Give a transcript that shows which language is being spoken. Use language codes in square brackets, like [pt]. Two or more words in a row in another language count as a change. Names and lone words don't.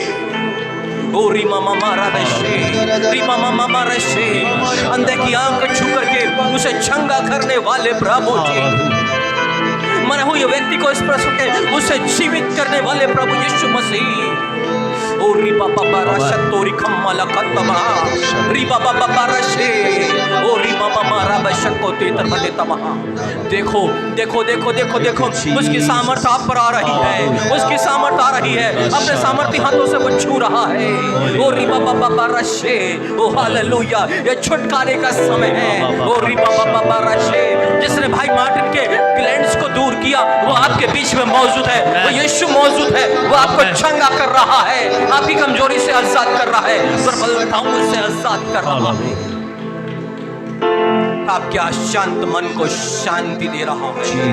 [hi] ओ रीमा मामा रशे, रीमा मामा रशे, अंधे की आंख छू करके उसे चंगा करने वाले प्रभु जी, मरे हुए व्यक्ति को इस प्रश्न के उसे जीवित करने वाले प्रभु यीशु मसीह। ओ रीबा बाबा रशतोरी खम्माला खत्तमा, रीबा बाबा रशे, ओ रीबा मामा रबशको तेतरबते तमा। देखो देखो देखो देखो देखो, उसकी सामर्थ्य आप पर आ रही है, उसकी सामर्थ्य आ रही है, अपने सामर्थ्य हाथों से वो छू रहा है। ओ रीबा बाबा रशे, ओ हालेलुया, ये छुटकारे का समय है। ओ रीबा बाबा रशे, जिसने भाई मार्टिन के ग्लैंड्स को दूर किया, वो आपके बीच में मौजूद है, वो यीशु मौजूद है, वो आपको चंगा कर रहा है, आपकी कमजोरी से आजाद कर रहा है, दुर्बलताओं से आजाद कर रहा है, आपके अशांत मन को शांति दे रहा है।